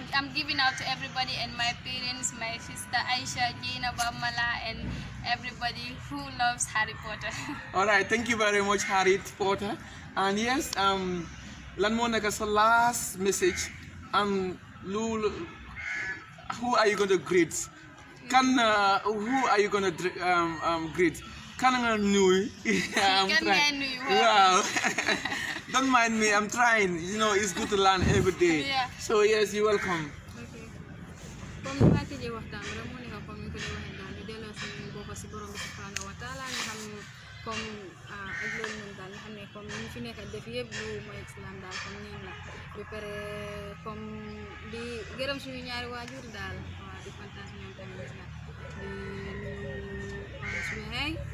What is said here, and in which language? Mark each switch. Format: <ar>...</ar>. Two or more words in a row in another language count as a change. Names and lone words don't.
<en>I'm giving out to everybody, and my parents, my sister Aisha, Jaina, Bamala, and everybody who loves Harry Potter. All right, thank you very much, Harry Potter. And yes,</en> <wo>lan mo neka sa</wo> <en>last message, who are you going to greet? Who are you going to greet?</en> <wo>Kan nga nuy? I'm Kan nga</wo> <en>trying.</en> <wo>nuy,</wo> <en>Wow. Don't mind me, I'm trying. It's good to learn every day. Yeah. So yes, you're welcome. Okay.</en> <wo>Comme nga tëjee waxtaan bi rek moo nekk comme ni ko di waxee daal ñu delloo suñu bopp si borom bi</wo> <ar>subhanahu wa taala</ar> <wo>nga xam ne comme ak loolu noonu daal nga xam ne comme ñu fi nekk def yëpp lu mooy islam daal comme ñeen la ba pare comme di gërëm suñu ñaari waajur daal waaw di kontaan si ñoom tamit gis nga di nuyu suñu xeey</wo>